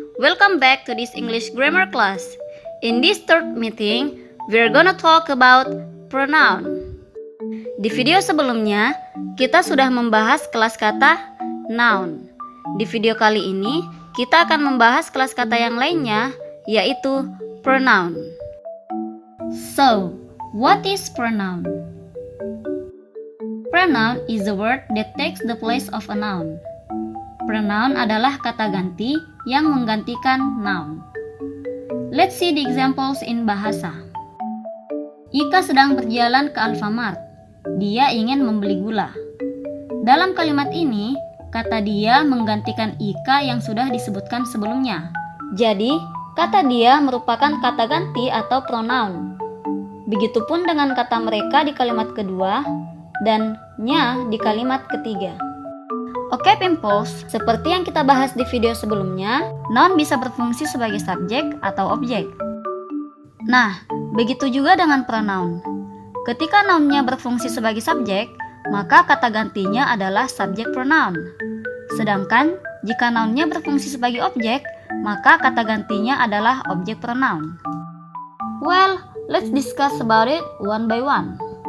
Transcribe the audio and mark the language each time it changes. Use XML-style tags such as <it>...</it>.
<en>Welcome back to this English grammar class. In this third meeting, we're gonna talk about pronoun.</en> <id>Di video sebelumnya, kita sudah membahas kelas kata noun. Di video kali ini, kita akan membahas kelas kata yang lainnya, yaitu pronoun.</id> <en>So, what is pronoun? Pronoun is a word that takes the place of a noun.</en> <id>Pronoun adalah kata ganti yang menggantikan noun.</id> <en>Let's see the examples in bahasa.</en> <id>Ika sedang berjalan ke Alfamart. Dia ingin membeli gula. Dalam kalimat ini, kata dia menggantikan Ika yang sudah disebutkan sebelumnya. Jadi, kata dia merupakan kata ganti atau pronoun. Begitupun dengan kata mereka di kalimat kedua dan nya di kalimat ketiga. Oke Pimples, seperti yang kita bahas di video sebelumnya, noun bisa berfungsi sebagai subjek atau objek. Nah, begitu juga dengan pronoun. Ketika nounnya berfungsi sebagai subjek, maka kata gantinya adalah subject pronoun. Sedangkan, jika nounnya berfungsi sebagai objek, maka kata gantinya adalah object pronoun.</id> <en>Well, let's discuss about it one by one.</en>